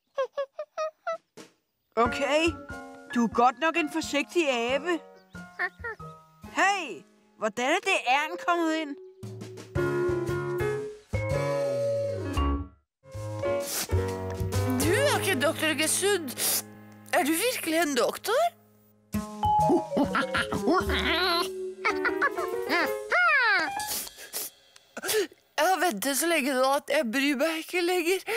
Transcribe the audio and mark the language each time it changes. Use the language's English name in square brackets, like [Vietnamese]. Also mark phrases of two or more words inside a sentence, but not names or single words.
[Danish] Okay. Du er godt nok en forsigtig abe. Hey, hvordan er det æren kommet ind? Du er ikke doktor Gesund. Er du virkelig en doktor? [Norwegian] Jeg har vente så lenge nå at jeg bryr meg ikke lenger.